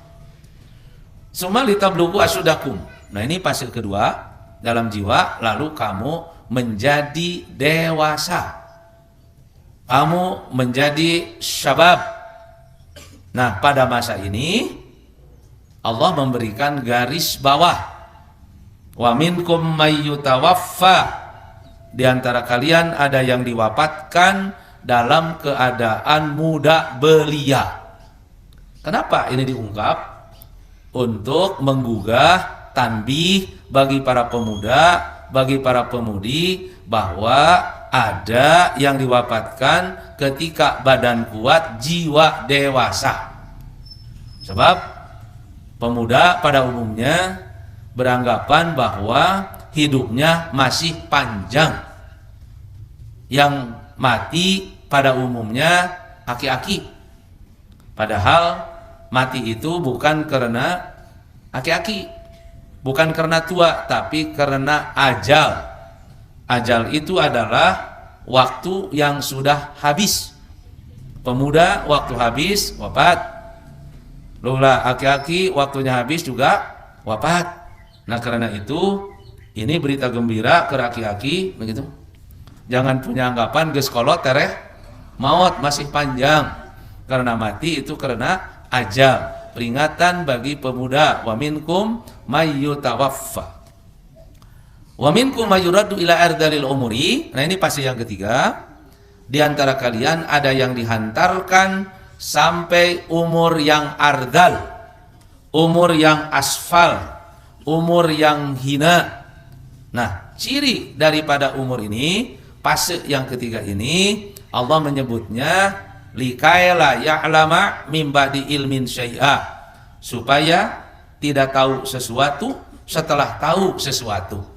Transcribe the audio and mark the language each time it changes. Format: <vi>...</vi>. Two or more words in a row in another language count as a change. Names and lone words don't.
<ar>ثم لتبلغوا أشدكم.</ar> <id>Nah, ini fase kedua dalam jiwa, lalu kamu menjadi dewasa. Kamu menjadi syabab. Nah, pada masa ini Allah memberikan garis bawah.</id> <ar>ومنكم من يتوفى.</ar> <id>Di antara kalian ada yang diwafatkan dalam keadaan muda belia. Kenapa ini diungkap? Untuk menggugah tanbih bagi para pemuda, bagi para pemudi, bahwa ada yang diwafatkan ketika badan kuat, jiwa dewasa. Sebab pemuda pada umumnya beranggapan bahwa hidupnya masih panjang. Yang mati pada umumnya aki-aki. Padahal mati itu bukan karena aki-aki, bukan karena tua, tapi karena ajal. Ajal itu adalah waktu yang sudah habis. Pemuda waktu habis wafat. Lula aki-aki waktunya habis juga wafat. Nah, karena itu ini berita gembira ke aki-aki begitu. Jangan punya anggapan</id> <su>geus kolot tereh maut</su> <id>masih panjang. Karena mati itu karena ajal. Peringatan bagi pemuda.</id> <ar>ومنكم من يتوفى ومنكم من يرد إلى أرذل العمر.</ar> <id>Nah, ini pasti yang ketiga. Di antara kalian ada yang dihantarkan sampai umur yang ardal, umur yang asfal, umur yang hina. Nah, ciri daripada umur ini, fase yang ketiga ini, Allah menyebutnya</id> <ar>لكيلا يعلم من بعد علم شيئا,</ar> <id>supaya tidak tahu sesuatu setelah tahu sesuatu.</id>